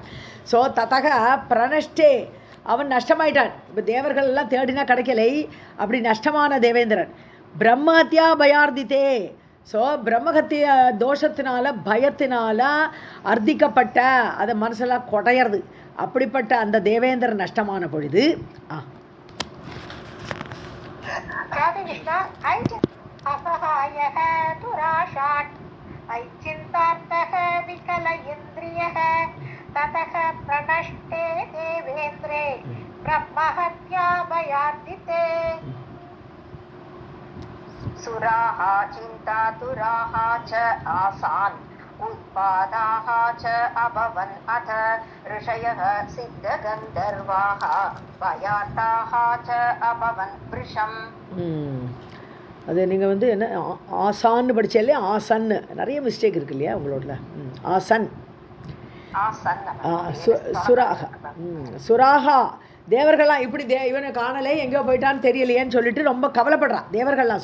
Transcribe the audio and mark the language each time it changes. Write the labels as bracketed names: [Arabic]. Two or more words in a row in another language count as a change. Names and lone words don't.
[Tamil] ஸோ [Sanskrit] ततः प्रणष्टे, [Tamil] அவன் நஷ்டமாயிட்டான். இப்போ தேவர்கள் எல்லாம் தேடினா கிடைக்கலை, அப்படி நஷ்டமான தேவேந்திரன். [Sanskrit] ब्रह्महत्या भयार्थिते, [Tamil] ஸோ பிரம்மஹத்திய தோஷத்தினால பயத்தினால அர்த்திக்கப்பட்ட, அதை மனசெல்லாம் கொடையிறது. அப்படிப்பட்ட அந்த தேவேந்திரன் நஷ்டமான பொழுது [Sanskrit] असहायः तुराशाट् ऐचिन्तार्थः विकल इन्द्रियः ततः प्रणष्टे देवेन्द्रे ब्रह्महत्या भयार्थिते सुराः चिन्तातुराः च आसान् उत्पादाः च अभवन् अथ ऋषयः सिद्धगन्धर्वाः भयार्ताः च अभवन् वृषम्. [Tamil] அது நீங்கள் வந்து என்ன ஆசான்னு படித்தாலே ஆசன்னு நிறைய மிஸ்டேக் இருக்கு இல்லையா உங்களோட. [Sanskrit] आसन् सुराः सुराः [Tamil] தேவர்கள்லாம் இப்படி இவனை காணலை, எங்கேயோ போயிட்டான்னு தெரியலையேன்னு சொல்லிட்டு ரொம்ப கவலைப்படுறான் தேவர்கள்லாம்.